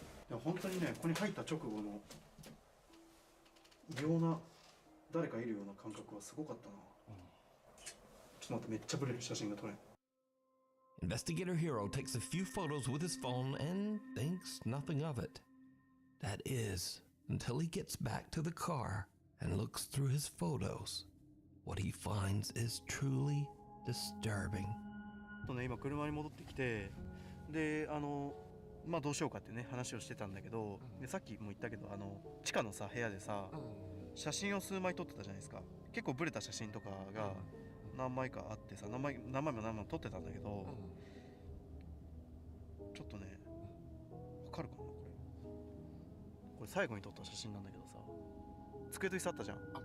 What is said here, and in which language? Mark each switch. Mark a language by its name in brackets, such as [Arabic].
[Japanese] ねここに入った直後の異様な誰かいるような感覚はすごかったな。ちょっと待って、めっちゃブレる写真が撮れん。 [English] Investigator Hero takes a few photos with his phone and thinks nothing of it. That is, until he gets back to the car and looks through his photos. What he finds is truly disturbing. [Japanese] とね、今車に戻ってきて、でまあどうしようかってね話をしてたんだけど、でさっきも言ったけど地下のさ部屋でさ、写真を数枚撮ってたじゃないですか。結構ブレた写真とかが何枚かあってさ、何枚も撮ってたんだけど、ちょっとねわかるかな、これ最後に撮った写真なんだけどさ、机と椅子あったじゃん。